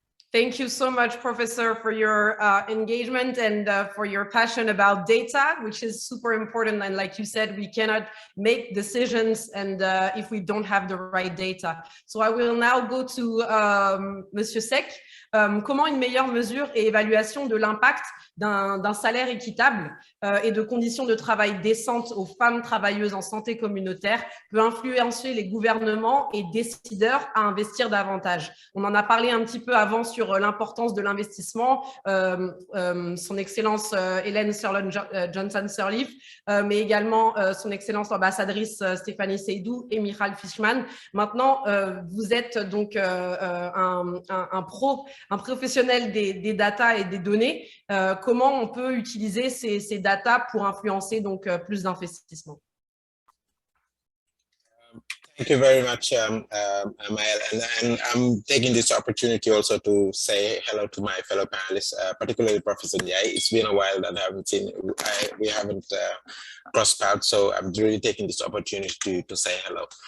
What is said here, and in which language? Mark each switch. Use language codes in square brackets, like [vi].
[en] Thank you so much, Professor, for your engagement and for your passion about data, which is super important. And like you said, we cannot make decisions and if we don't have the right data. So I will now go to Monsieur Sek. [fr] comment une meilleure mesure et évaluation de l'impact d'un salaire équitable et de conditions de travail décentes aux femmes travailleuses en santé communautaire peut influencer les gouvernements et décideurs à investir davantage. On en a parlé un petit peu avant sur l'importance de l'investissement, son Excellence Hélène Johnson-Sirleaf, mais également son Excellence l'ambassadrice Stéphanie Seydou et Michal Fishman. Maintenant, vous êtes donc un professionnel des data et des données. Comment on peut utiliser ces data pour influencer donc plus d'investissement? [en] Thank you very much, Maëlle. And I'm taking this opportunity also to say hello to my fellow panelists, particularly Professor Ndiaye. It's been a while that I haven't seen, we haven't crossed paths, so I'm really taking this opportunity to say hello.